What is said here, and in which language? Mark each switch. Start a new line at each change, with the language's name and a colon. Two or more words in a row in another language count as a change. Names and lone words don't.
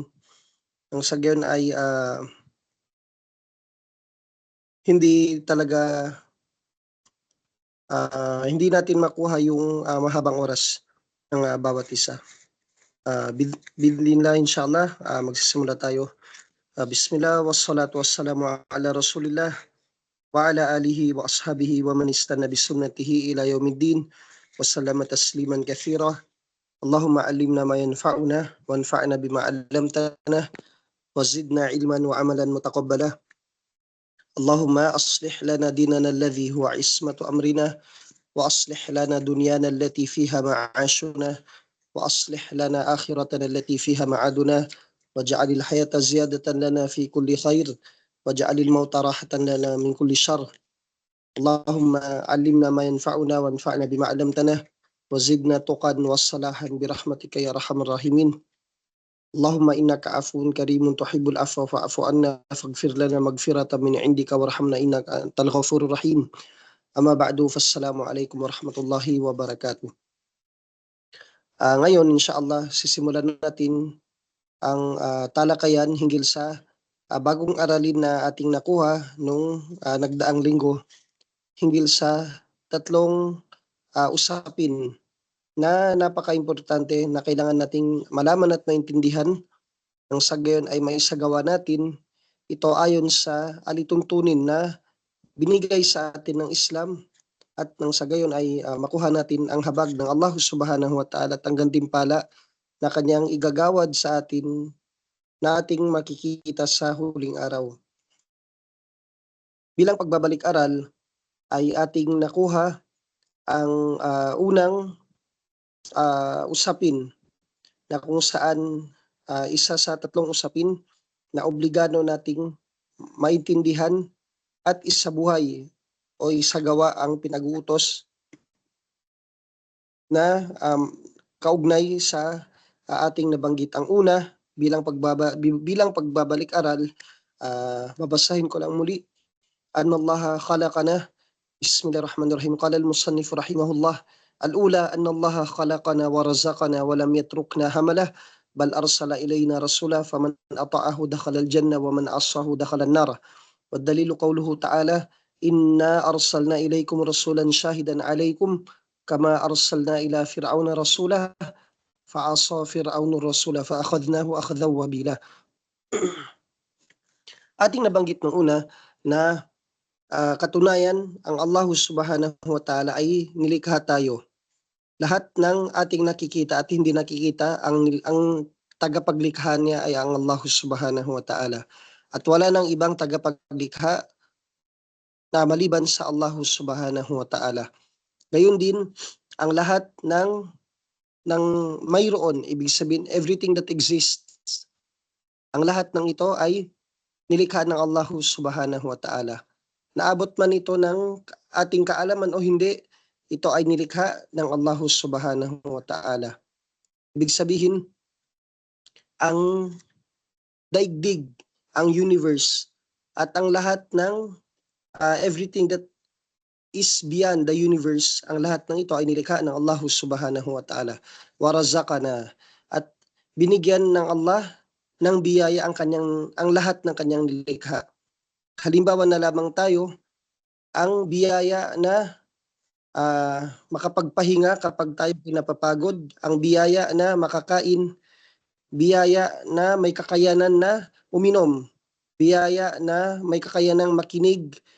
Filipino: Nang sa gayon ay hindi talaga hindi natin makuha yung mahabang oras ng bawat isa.
Arabic: بإذن الله إن شاء الله,
Filipino: magsisimula tayo.
Arabic: بسم الله والصلاة والسلام على رسول الله وعلى آله وأصحابه ومن استن بسنته إلى يوم الدين وسلم تسليما كثيرا. اللهم علمنا ما ينفعنا وانفعنا بما علمتنا وزدنا علما وعملا متقبلا. اللهم أصلح لنا ديننا الذي هو عصمة أمرنا وأصلح لنا دنيانا التي فيها معاشنا وأصلح لنا آخرتنا التي فيها معادنا واجعل الحياة زيادة لنا في كل خير واجعل الموت راحة لنا من كل شر. اللهم علمنا ما ينفعنا وانفعنا بما علمتنا وزدنا تقى وصلاحا برحمتك يا أرحم الراحمين. اللهم إنك عفو كريم تحب العفو فاعف عنا فاغفر لنا مغفرة من عندك وارحمنا إنك أنت الغفور الرحيم. أما بعد فالسلام عليكم ورحمة الله وبركاته.
Filipino: Ngayon inshallah sisimulan natin ang talakayan hinggil sa bagong aralin na ating nakuha nung nagdaang linggo hinggil sa 3 usapin na napaka-importante na kailangan nating malaman at maintindihan nang sa gayon ay maisagawa natin ito ayon sa alituntunin na binigay sa atin ng Islam at nang sa gayon ay makuha natin ang habag ng Allah
Arabic: سبحانه وتعالى
Filipino: at ang gantimpala na kanyang igagawad sa atin na ating makikita sa huling araw. Bilang pagbabalik-aral ay ating nakuha ang unang usapin na kung saan isa sa 3 usapin na obligado nating maintindihan at isabuhay o isagawa ang pinag-uutos na kaugnay sa ating nabanggit. Ang una, bilang pagbabalik-aral, babasahin ko lang muli.
Arabic: أن الله خلقنا. بسم الله الرحمن الرحيم قال المصنف رحمه الله الأولى أن الله خلقنا ورزقنا ولم يتركنا هملا بل أرسل إلينا رسولا فمن أطاعه دخل الجنة ومن عصاه دخل النار. والدليل قوله تعالى إنا أرسلنا إليكم رسولا شاهدا عليكم كما أرسلنا إلى فرعون رسولا فعصى فرعون الرسول فأخذناه أخذا وبيلا.
Filipino: Ating nabanggit nung una na katunayan ang Allah
Arabic: سبحانه وتعالى
Filipino: ay nilikha tayo. Lahat ng ating nakikita at hindi nakikita, ang tagapaglikha niya ay ang Allah
Arabic: سبحانه وتعالى.
Filipino: At wala nang ibang tagapaglikha na maliban sa Allah
Arabic: سبحانه وتعالى.
Filipino: Gayon din, ang lahat ng mayroon, ibig sabihin
English: everything that exists,
Filipino: ang lahat ng ito ay nilikha ng Allah
Arabic: سبحانه وتعالى.
Filipino: Naabot man ito ng ating kaalaman o hindi, ito ay nilikha ng Allah
Arabic: سبحانه وتعالى.
Filipino: Ibig sabihin, ang daigdig, ang universe, at ang lahat ng
English: everything that is beyond the universe,
Filipino: ang lahat ng ito ay nilikha ng Allah
Arabic: سبحانه وتعالى. ورزقنا,
Filipino: at binigyan ng Allah ng biyaya ang lahat ng kanyang nilikha. Halimbawa na lamang tayo, ang biyaya na makapagpahinga kapag tayo pinapapagod, ang biyaya na makakain, biyaya na may kakayanan na uminom, biyaya na may kakayanang makinig,